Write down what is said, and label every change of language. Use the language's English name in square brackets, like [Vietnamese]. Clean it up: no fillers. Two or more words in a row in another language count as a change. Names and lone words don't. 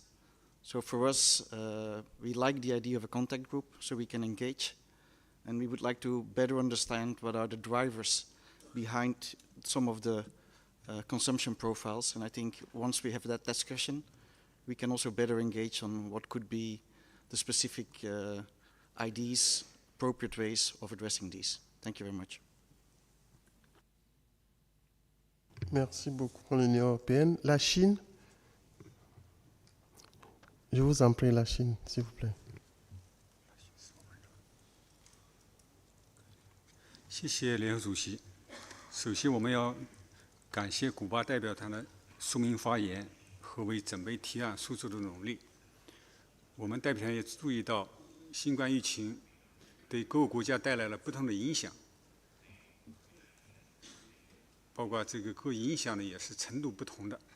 [English] So for us, we like the idea of a contact group so we can engage, and we would like to better understand what are the drivers behind some of the consumption profiles, and I think once we have that discussion, we can also better engage on what could be the specific ideas, appropriate ways of addressing these. Thank you very much. [French] Merci beaucoup pour l'Union européenne. La Chine, je vous en prie, la Chine, s'il vous plaît. [Chinese] 谢谢联合主席。首先，我们要感谢古巴代表团的书面发言和为准备提案输出的努力。我们代表团也注意到，新冠疫情对各个国家带来了不同的影响，包括这个各影响呢也是程度不同的。